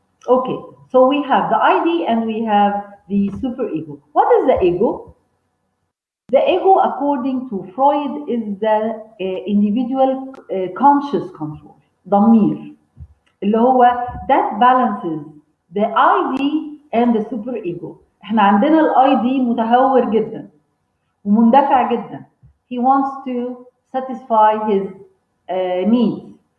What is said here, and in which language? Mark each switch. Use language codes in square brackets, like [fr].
[en] Okay, so we have the ID and we have the superego. What is the ego? The ego, according to Freud, is the individual conscious control, ضمير, [ar] اللي هو [en] that balances the ID and the superego. [ar] احنا عندنا الاي دي متهور جدا ومندفع جدا. [en] He wants to satisfy his needs.